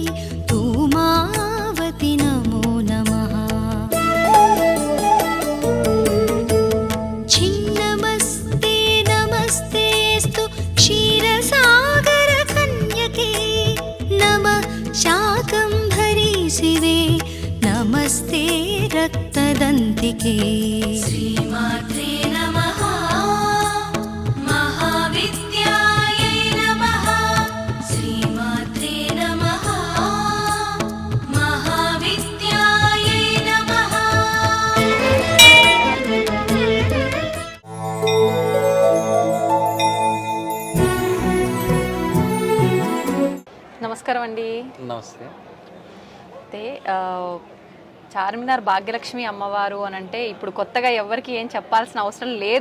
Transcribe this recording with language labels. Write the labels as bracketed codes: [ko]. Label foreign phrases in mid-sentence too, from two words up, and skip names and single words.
[sa] धूमावती नमो नमः नमस्तेस्तु क्षीरसागरकन्यके नमः शाकम्भरी शिवे नमस्ते रक्तदन्तिके श्रीमात्रे नमः महाविद्यायै नमः श्रीमात्रे नमः महाविद्यायै नमः [te] నమస్కారం అండి. నమస్తే. అయితే చార్మినార్ భాగ్యలక్ష్మి అమ్మవారు అని అంటే ఇప్పుడు కొత్తగా ఎవరికి ఏం చెప్పాల్సిన అవసరం లేదు.